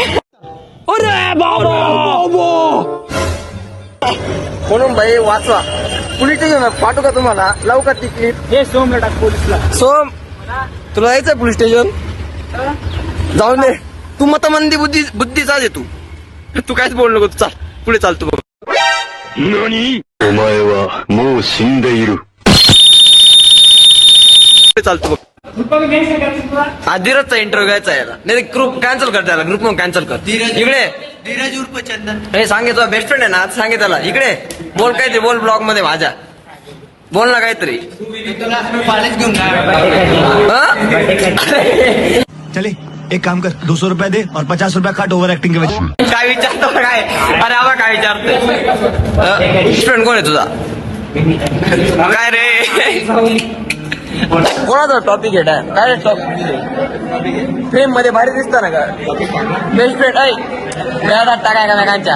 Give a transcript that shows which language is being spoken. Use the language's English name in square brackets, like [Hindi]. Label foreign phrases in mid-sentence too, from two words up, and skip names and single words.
[Marathi] म्हणून भाई वाचवा. [English] police station [Marathi] पाठवू का तुम्हाला लवकर ती क्लिप? हे सोमला टाक पोलीसला. सोम, तुला जायचंय [English] police station? [Marathi] जाऊन दे. तू मतमंदी बुद्धीचा आहे तू काहीच बोल नको. तू चाल पुढे, चाल तू. [Japanese] 何お前はもう死んでいる。 [Marathi] चालतो धीरजचा इंटरव्ह्यू घ्यायचा आहे. नाही [English] group cancel [Marathi] कर, त्याला ग्रुप मग कॅन्सल कर. इकडे धीरज उर्फ चंदन. हे सांगे तुझा [English] best friend [Marathi] आहे ना, सांगे त्याला इकडे बोल. काय ते बोल ब्लॉग मध्ये माझ्या, बोल ना काहीतरी. कॉलेज घेऊन [Hindi] चले एक काम कर, 200 रुपया दे और 50 रुपया काट [English] over acting [Hindi] के वजह. [Marathi] काय विचारतो काय? अरे आबा काय विचारतोय? [English] best friend [Marathi] कोण आहे तुझा? काय रे कोणाचा टॉपिक आहे? काय टॉपिक? फ्रेम मध्ये भारी दिसत ना का [English] best friend? [Marathi] ऐ गळ्यात टाकाय का नाकांच्या?